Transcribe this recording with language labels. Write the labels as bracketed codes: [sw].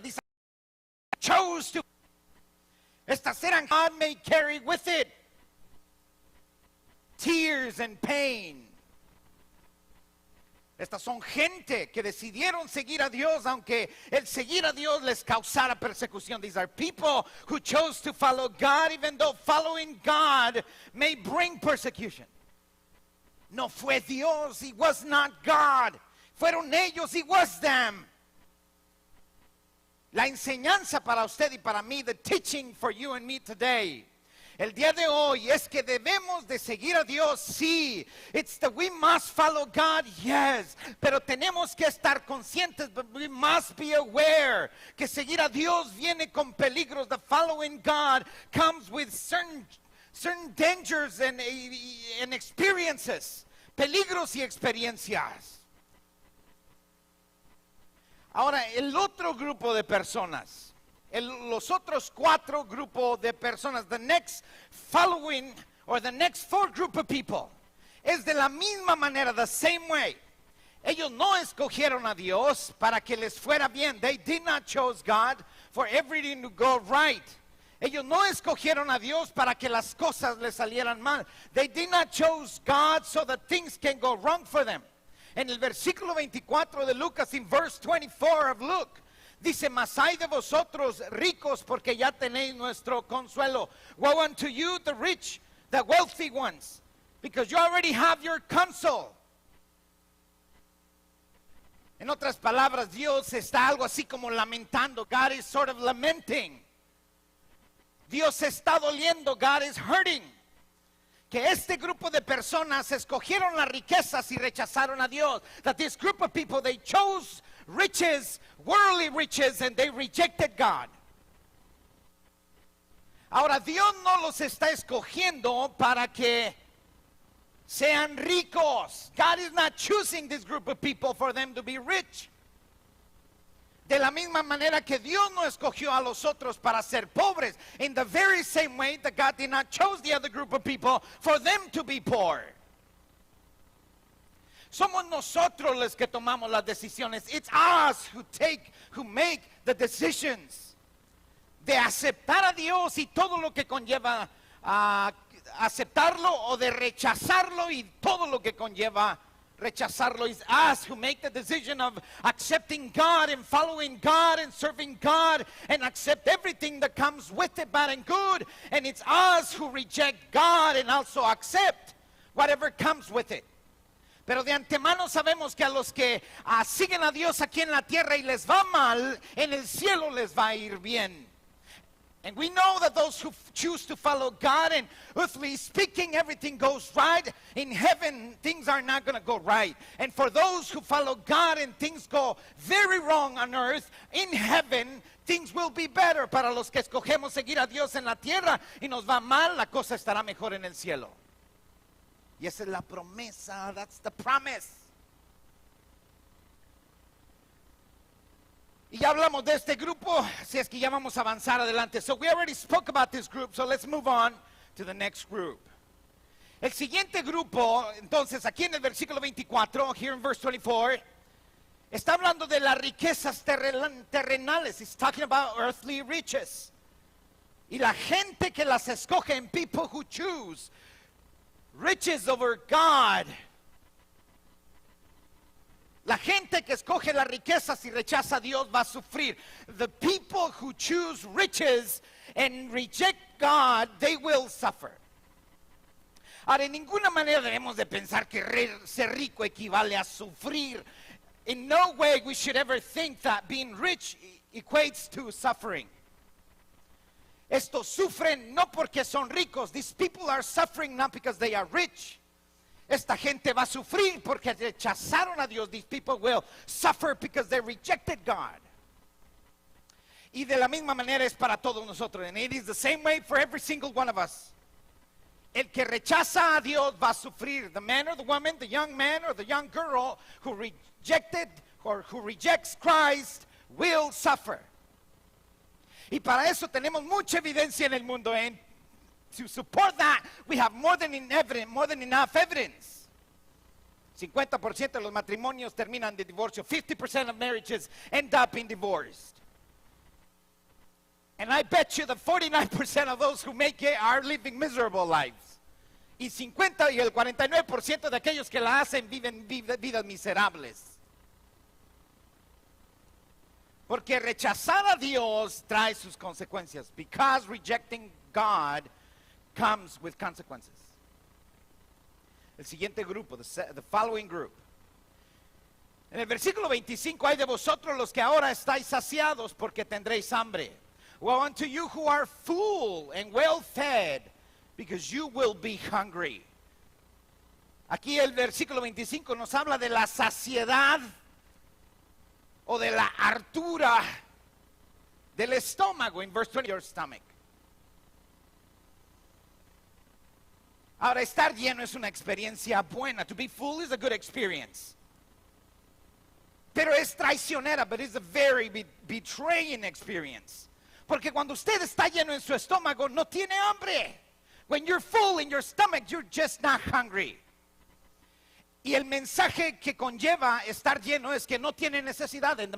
[es] Dice, chose to. Estas eran, [en] God may carry with it tears and pain. [es] Estas son gente que decidieron seguir a Dios, aunque el seguir a Dios les causara persecución. [en] These are people who chose to follow God, even though following God may bring persecution. [es] No fue Dios, [en] it was not God. [es] Fueron ellos, [en] it was them. [es] La enseñanza para usted y para mí, [en] the teaching for you and me today, [es] el día de hoy es que debemos de seguir a Dios, sí. [en] It's that we must follow God, yes. [es] Pero tenemos que estar conscientes, [en] but we must be aware [es] que seguir a Dios viene con peligros. [en] The following God comes with certain dangers and experiences, [es] peligros y experiencias. Ahora, el otro grupo de personas, los otros 4 grupos de personas, [en] the next following or the next 4 group of people, [es] es de la misma manera, [en] the same way. [es] Ellos no escogieron a Dios para que les fuera bien. [en] They did not choose God for everything to go right. [es] Ellos no escogieron a Dios para que las cosas les salieran mal. [en] They did not choose God so that things can go wrong for them. [es] En el versículo 24 de Lucas, [en] in verse 24 of Luke, [es] dice, mas hay de vosotros ricos porque ya tenéis nuestro consuelo. [en] Woe unto you, the rich, the wealthy ones, because you already have your console. [es] En otras palabras, Dios está algo así como lamentando. [en] God is sort of lamenting. [es] Dios se está doliendo. [en] God is hurting. [es] Que este grupo de personas escogieron las riquezas y rechazaron a Dios. [en] That this group of people, they chose riches, worldly riches, and they rejected God. [es] Ahora, Dios no los está escogiendo para que sean ricos. [en] God is not choosing this group of people for them to be rich. [es] De la misma manera que Dios no escogió a los otros para ser pobres. [en] In the very same way that God did not choose the other group of people for them to be poor. [es] Somos nosotros los que tomamos las decisiones. [en] It's us who make the decisions. [es] De aceptar a Dios y todo lo que conlleva aceptarlo, o de rechazarlo y todo lo que conlleva rechazarlo. [en] It's us who make the decision of accepting God and following God and serving God and accept everything that comes with it, bad and good. And it's us who reject God and also accept whatever comes with it. [es] Pero de antemano sabemos que a los que siguen a Dios aquí en la tierra y les va mal, en el cielo les va a ir bien. [en] And we know that those who choose to follow God, and earthly speaking, everything goes right. In heaven, things are not going to go right. And for those who follow God and things go very wrong on earth, in heaven, things will be better. [es] Para los que escogemos seguir a Dios en la tierra y nos va mal, la cosa estará mejor en el cielo. Y esa es la promesa. [en] That's the promise. [es] Y ya hablamos de este grupo, así es que ya vamos a avanzar adelante. [en] So we already spoke about this group, so let's move on to the next group. [es] El siguiente grupo, entonces, aquí en el versículo 24, [en] here in verse 24, [es] está hablando de las riquezas terrenales. [en] He's talking about earthly riches. [es] Y la gente que las escoge, en [en] people who choose riches over God. [es] La gente que escoge las riquezas y rechaza a Dios va a sufrir. [en] The people who choose riches and reject God, they will suffer. [es] Ahora, en ninguna manera debemos de pensar que ser rico equivale a sufrir. [en] In no way we should ever think that being rich equates to suffering. [es] Estos sufren no porque son ricos. [en] These people are suffering not because they are rich. [es] Esta gente va a sufrir porque rechazaron a Dios. [en] These people will suffer because they rejected God. [es] Y de la misma manera es para todos nosotros. [en] And it is the same way for every single one of us. [es] El que rechaza a Dios va a sufrir. [en] The man or the woman, the young man or the young girl who rejected or who rejects Christ will suffer. [es] Y para eso tenemos mucha evidencia en el mundo. [en] And to support that, we have more than enough evidence. [es] 50% de los matrimonios terminan de divorcio. [en] 50% of marriages end up being divorced. And I bet you that 49% of those who make it are living miserable lives. [es] Y el 49% de aquellos que la hacen viven vidas miserables. Porque rechazar a Dios trae sus consecuencias. [en] Because rejecting God comes with consequences. [es] El siguiente grupo, [en] the following group. [es] En el versículo 25, hay de vosotros los que ahora estáis saciados porque tendréis hambre. [en] Woe unto you who are full and well fed, because you will be hungry. [es] Aquí el versículo 25 nos habla de la saciedad o de la hartura del estómago. [en] In verse 20, your stomach. [es] Ahora, estar lleno es una experiencia buena. [en] To be full is a good experience. [es] Pero es traicionera, [en] but it's a very betraying experience. [es] Porque cuando usted está lleno en su estómago, no tiene hambre. [en] When you're full in your stomach, you're just not hungry. [es] Y el mensaje que conlleva estar lleno es que no tiene necesidad.